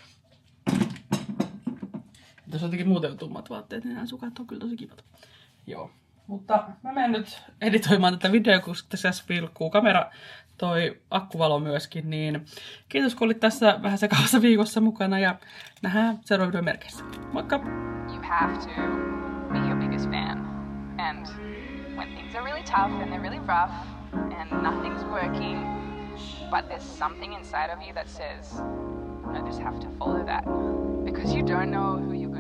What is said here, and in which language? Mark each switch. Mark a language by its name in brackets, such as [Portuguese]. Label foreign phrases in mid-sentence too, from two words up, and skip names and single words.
[Finnish] Jos on jotenkin muuten tummat vaatteet, niin nämä sukat on kyllä tosi kivat. Joo, mutta mä menen nyt editoimaan tätä videoa, koska tässä vilkkuu kamera, toi akkuvalo myöskin, niin kiitos kun olit tässä vähän sekavassa viikossa mukana ja nähdään seuraavan videon merkeissä. Moikka! [English] You have to be your biggest fan. And when things are really tough and they're really rough and nothing's working, but there's something inside of you that says, I just have to follow that. Because you don't know who